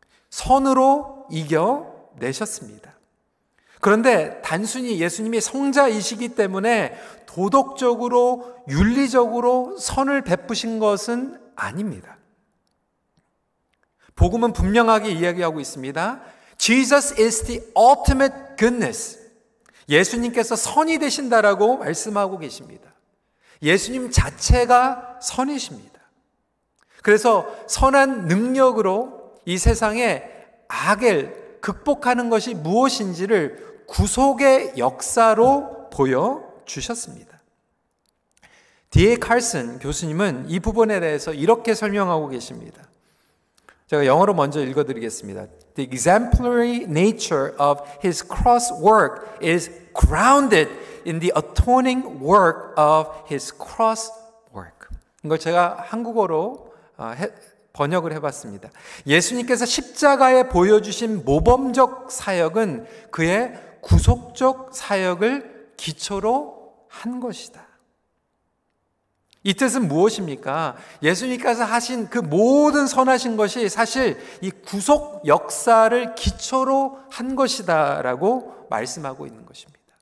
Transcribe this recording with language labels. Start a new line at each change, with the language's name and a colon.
Korean: 선으로 이겨내셨습니다. 그런데 단순히 예수님이 성자이시기 때문에 도덕적으로, 윤리적으로 선을 베푸신 것은 아닙니다. 복음은 분명하게 이야기하고 있습니다.
English: Jesus is the ultimate goodness.
Korean: 예수님께서 선이 되신다라고 말씀하고 계십니다. 예수님 자체가 선이십니다. 그래서 선한 능력으로 이 세상에 악을 극복하는 것이 무엇인지를 구속의 역사로 보여주셨습니다. D.A. 칼슨 교수님은 이 부분에 대해서 이렇게 설명하고 계십니다. 제가 영어로 먼저 읽어드리겠습니다.
English: The exemplary nature of his cross work is grounded in the atoning work of his cross work.
Korean: 이걸 제가 한국어로 번역을 해봤습니다. 예수님께서 십자가에 보여주신 모범적 사역은 그의 구속적 사역을 기초로 한 것이다. 이 뜻은 무엇입니까? 예수님께서 하신 그 모든 선하신 것이 사실 이 구속 역사를 기초로 한 것이다라고 말씀하고 있는 것입니다.